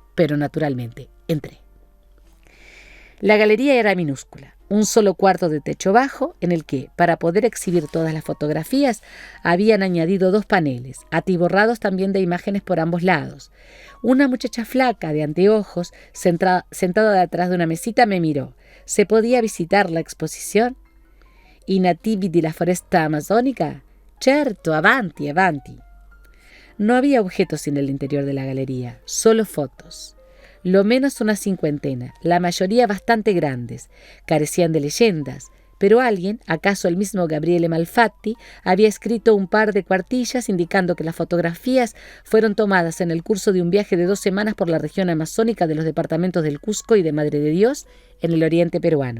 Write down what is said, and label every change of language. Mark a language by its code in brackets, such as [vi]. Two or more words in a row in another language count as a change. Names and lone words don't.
[es] Pero naturalmente, entré. La galería era minúscula, un solo cuarto de techo bajo en el que, para poder exhibir todas las fotografías, habían añadido 2 paneles, atiborrados también de imágenes por ambos lados. Una muchacha flaca de anteojos, sentada detrás de una mesita, me miró. ¿Se podía visitar la exposición? [it] «I nativi di la foresta amazónica?» «Certo, avanti, avanti». [es] No había objetos en el interior de la galería, solo fotos. Lo menos una 50, la mayoría bastante grandes, carecían de leyendas, pero alguien, acaso el mismo Gabriele Malfatti, había escrito un par de cuartillas indicando que las fotografías fueron tomadas en el curso de un viaje de 2 semanas por la región amazónica de los departamentos del Cusco y de Madre de Dios en el oriente peruano.